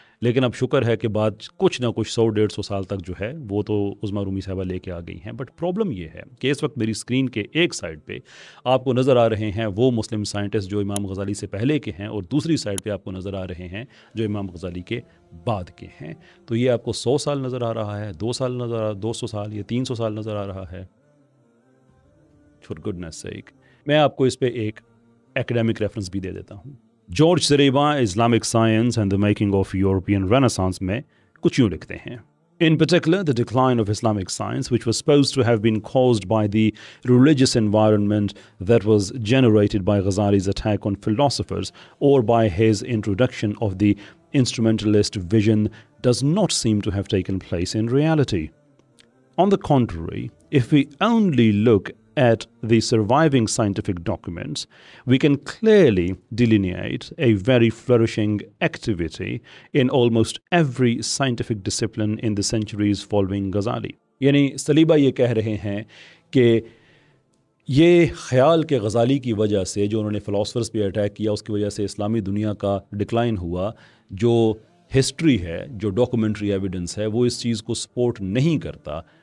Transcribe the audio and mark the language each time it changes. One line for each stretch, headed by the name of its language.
Hindi: लेकिन अब शुक्र है कि बाद कुछ ना कुछ 100-150 साल तक जो है वो तो उज़्मा रूमी साहिबा लेके आ गई हैं। बट प्रॉब्लम ये है कि इस वक्त मेरी स्क्रीन के एक साइड पे आपको नज़र आ रहे हैं वो मुस्लिम साइंटिस्ट जो इमाम गज़ाली से पहले के हैं, और दूसरी साइड पे आपको नज़र आ रहे हैं जो इमाम गज़ाली के बाद के हैं। तो ये आपको 100 साल नज़र आ रहा है, 2 साल नज़र आ 200 साल या 300 साल नज़र आ रहा है।
English: for goodness sake,
Hindi: मैं आपको इस पे एक एकेडमिक रेफरेंस भी दे देता हूँ। George सरेबा Islamic science and the making of European renaissance में कुछ यूँ लिखते हैं:
English: In particular, the decline of Islamic science, which was supposed to have been caused by the religious environment that was generated by Ghazali's attack on philosophers or by his introduction of the instrumentalist vision, does not seem to have taken place in reality. On the contrary, if we only look at the surviving scientific documents, we can clearly delineate a very flourishing activity in almost every scientific discipline in the centuries following Ghazali.
Hindi: यानी Saliba ये कह रहे हैं कि ये ख्याल के गज़ाली की वजह से, जो उन्होंने फ़िलासफ़र्स पे अटैक किया, उसकी वजह से इस्लामी दुनिया का डिक्लाइन हुआ। जो हिस्ट्री है, जो डॉक्यूमेंट्री एविडेंस है, वो इस चीज़ को सपोर्ट नहीं करता।